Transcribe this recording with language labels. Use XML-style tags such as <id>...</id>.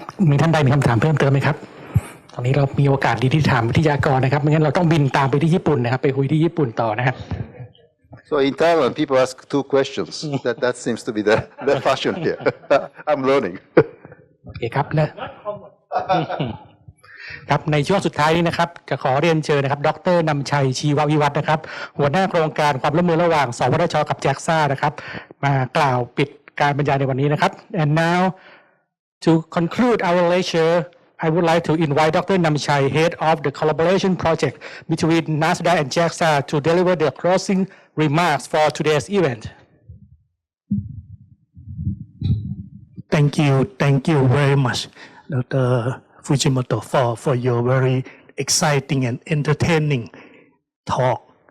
<th>มีท่านใดมีคำถามเพิ่มเติมไหมครับตอนนี้เรามีโอกาสดีที่ถามวิทยากรนะครับไม่งั้นเราต้องบินตามไปที่ญี่ปุ่นนะครับไปคุยที่ญี่ปุ่นต่อนะครับ</th> <en>So in Thailand, people ask 2 questions. That seems to be the fashion here. I'm learning.</en> <th>โอเคครับครับในช่วงสุดท้ายนี้นะครับจะขอเรียนเชิญนะครับดร. นำชัยชีววิวัฒน์นะครับหัวหน้าโครงการความร่วมมือระหว่างสวทช. กับ JAXA นะครับมากล่าวปิดการบรรยายในวันนี้นะครับ</th> <en>And now to conclude our lecture, I would like to invite Dr. Namchai, head of the collaboration project between NASDA and JAXA, to deliver the closing remarks for today's event. Thank you very much, Dr. Fujimoto, for your very exciting and entertaining talk.</en>